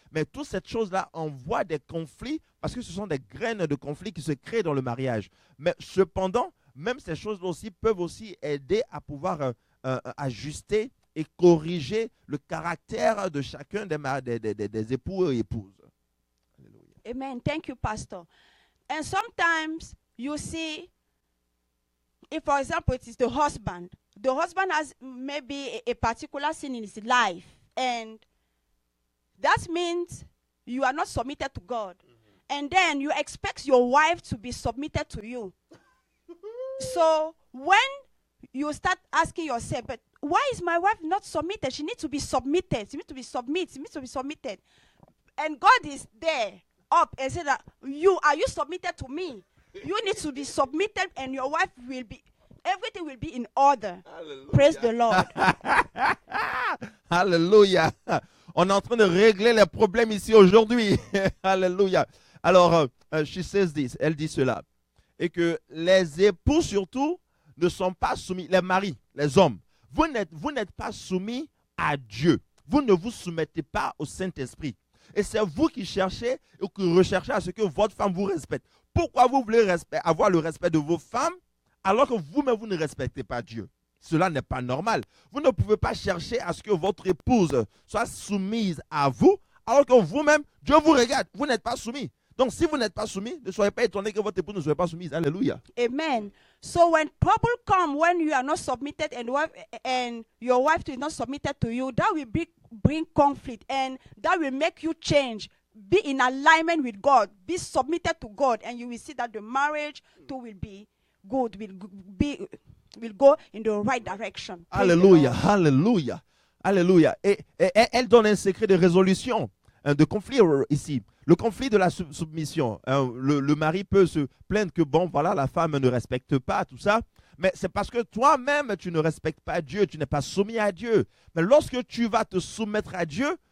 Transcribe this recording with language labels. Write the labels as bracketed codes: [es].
[fr] Mais toute cette chose-là envoie des conflits parce que ce sont des graines de conflits qui se créent dans le mariage. Mais cependant, même ces choses aussi peuvent aussi aider à pouvoir ajuster et corriger le caractère de chacun des époux et épouses. Alléluia. [en] Amen. Thank you, Pastor. And sometimes you see, if for example it is the husband has maybe a particular sin in his life, and that means you are not submitted to God. And then you expect your wife to be submitted to you. So when you start asking yourself, but why is my wife not submitted? She needs to be submitted. She needs to be submitted. And God is there up and said that are you submitted to me? You need to be submitted, and your wife will be, everything will be in order. Hallelujah. Praise the Lord. [fr] Alléluia. On est en train de régler les problèmes ici aujourd'hui. Alléluia. Alors, [en] she says this, [fr] elle dit cela. Et que les époux surtout ne sont pas soumis, les maris, les hommes, vous n'êtes pas soumis à Dieu. Vous ne vous soumettez pas au Saint-Esprit. Et c'est vous qui cherchez ou qui recherchez à ce que votre femme vous respecte. Pourquoi vous voulez avoir le respect de vos femmes alors que vous-même vous ne respectez pas Dieu? Cela n'est pas normal. Vous ne pouvez pas chercher à ce que votre épouse soit soumise à vous alors que vous-même, Dieu vous regarde. Vous n'êtes pas soumis. Donc, si vous n'êtes pas soumis, ne soyez pas étonné que votre épouse ne soit pas soumise. Alléluia. Amen. [en] So when trouble comes, when you are not submitted and your wife is not submitted to you, that will bring conflict, and that will make you change. Be in alignment with God. Be submitted to God, and you will see that the marriage too will be good, will go in the right direction. [fr] Alléluia, alléluia, alléluia. Et elle donne un secret de résolution de conflit ici. Le conflit de la submission. Le mari peut se plaindre que bon, voilà, la femme ne respecte pas tout ça. Mais c'est parce que toi-même, tu ne respectes pas Dieu, tu n'es pas soumis à Dieu. Mais lorsque tu vas te soumettre à Dieu,